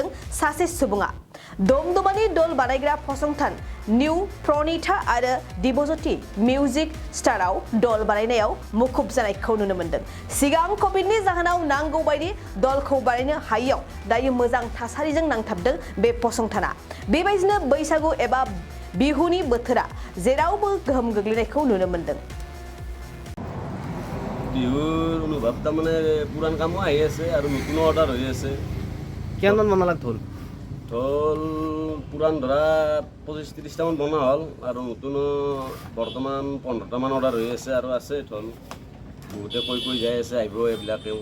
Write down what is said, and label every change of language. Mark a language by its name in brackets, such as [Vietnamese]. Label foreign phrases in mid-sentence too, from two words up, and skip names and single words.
[Bodo] सासे सुबुङा दमदमानि दल बानायग्रा फसंथान निउ प्रनिता आरो दिबज्योति मिउजिक स्टाराव दल बानायनायाव मुखुब जानायखौ नुनो मोन्दों सिगां कभिडनि जाहोनाव नांगौ बायदि दलखौ बानायनो हायैयाव दायो मोजां थासारिजों नांथाबदों बे फसंथाना बेबायदिनो बैसागु एबा बिहुनि बोथोरा जेरावबो गोहोम गोग्लैनायखौ नुनो मोन्दों [Assamese] বিহুৰ অনুভৱ তাৰমানে পুৰাণ কামো আহি আছে আৰু নতুন অৰ্ডাৰ হৈ আছে কিমানমান বনালাক ঢোল ঢোল পুৰাণ ধৰা 25-30টামান বনোৱা হ'ল আৰু নতুন বৰ্তমান 15টামান অৰ্ডাৰ হৈ আছে আৰু আছে ঢোল বহুতে কৈ যাই আছে আহিব এইবিলাকেও